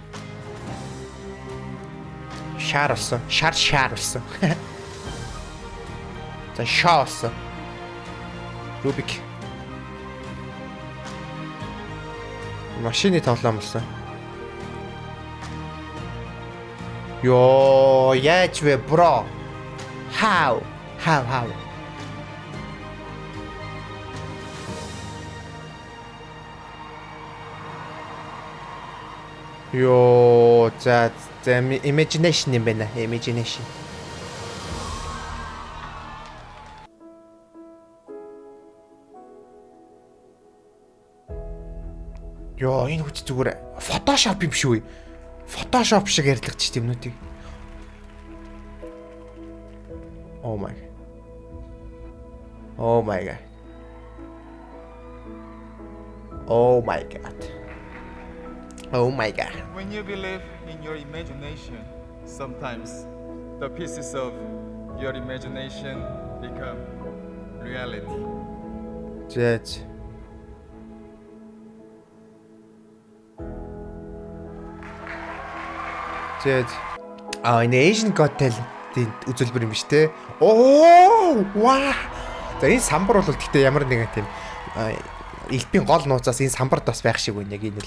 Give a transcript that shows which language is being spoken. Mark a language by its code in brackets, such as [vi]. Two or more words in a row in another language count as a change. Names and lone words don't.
[mn] Шар болсон. Шар болсон. За шаа болсон. Рубик. Машины тоглоом болсон. Yo, яаж вэ, bro? [en] How? Yo, [mn] за imagination юм байна. Imagination. Yo, энэ хүч зүгээр Photoshop юм биш үү? Photoshop шиг ярилцлагч юмнуудыг. [en] Oh my god. When you believe in your imagination, sometimes the pieces of your imagination become reality. [mn] Зэц. Энэ Asian Got Talent-ийн үзүүлбэр юм биш те. Оо, ваа. За энэ самбар бол гэхдээ ямар нэгэн тийм элбийн гол нууцаас энэ самбарт бас байх шиг байна яг энэ л.